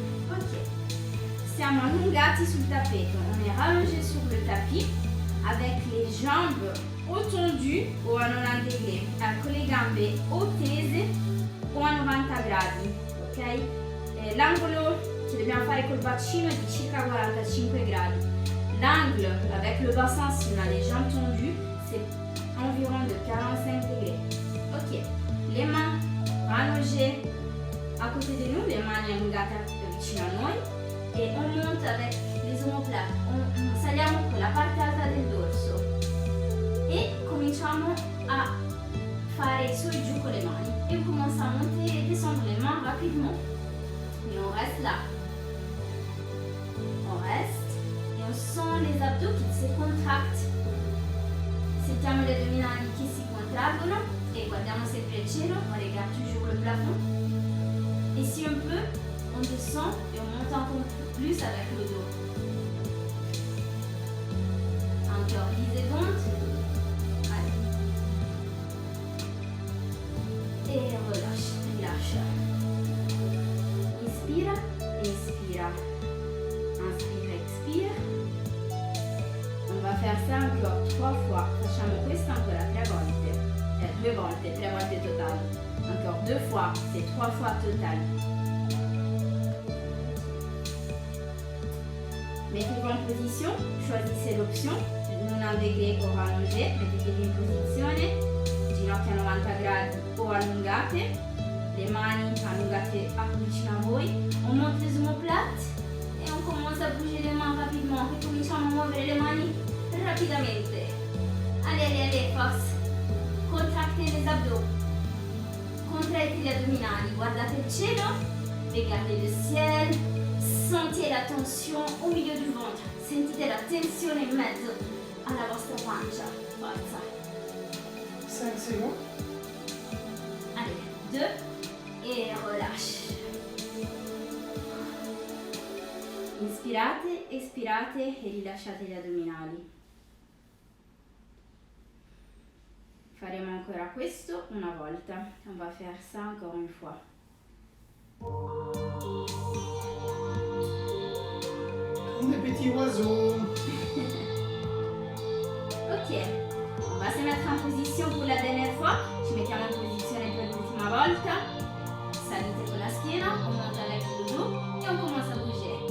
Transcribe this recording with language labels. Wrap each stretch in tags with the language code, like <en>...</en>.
<fr>Ok,</fr> <it>siamo allungati sul tappeto,</it> <fr>on est rallongé sur le tapis avec les jambes o tendues o a 90 degrés,</fr> <it>con le gambe o tese o a 90 gradi.</it> <fr>Ok?</fr> <it>L'angolo che dobbiamo fare col bacino è di circa 45 gradi.</it> <fr>L'angle avec le bassin, si on a les jambes tendues, c'est environ de 45 degrés. Ok, les mains rallongées à côté de nous,</fr> <it>le mani allungate vicino a noi</it> <fr>e on monte avec les omoplate.</fr> <it>Saliamo con la parte alta del dorso e cominciamo a fare su e giù con le mani.</it> <fr>Et on commence à monter et descendre les mains rapidement. Et on reste là. On reste et on sent les abdos qui se contractent.</fr> <it>Sentiamo gli addominali che si contraggono et guardiamo sempre il cielo,</it> <fr>on regarde toujours le plafond. Et si on peut, on descend et on monte encore plus avec le dos. Encore, lisez donc. Et relâche,</fr> <it>rilascia. Inspira, expira. Inspira,</it> <fr>expire. On va faire ça encore 3 fois.</fr> <it>Facciamo questo ancora 3 volte. 2 volte, 3 volte totali.</it> <fr>Encore 2 fois, c'est 3 fois total. Mettez-vous en position, choisissez l'option.</fr> <it>90 degrés o rallongé, mettetevi in posizione. Ginocchia a 90 gradi o allungate, le mani allungate vicino a voi,</it> <fr>on monte les omoplates et on commence à bouger les mains rapidement,</fr> <it>ricominciamo a muovere le mani rapidamente.</it> <fr>Allez, allez, allez, force. Contractez les abdos, contractez</fr> <it>gli addominali, guardate il cielo,</it> <fr>regardez le ciel, sentez la tension au milieu du ventre,</fr> <it>sentite la tensione in mezzo alla vostra pancia, forza.</it> <fr>5 secondes. Allez, 2 et relâche.</fr> <it>Inspirate, espirate e rilasciate gli addominali. Faremo ancora questo una volta.</it> <fr>On va faire ça encore une fois. Comme des petits oiseaux. Ok, on va se mettre en position pour la dernière fois.</fr> <it>Ci mettiamo in posizione per l'ultima volta. Salite con la schiena,</it> <fr>on monte avec le dos et on commence à bouger.</fr>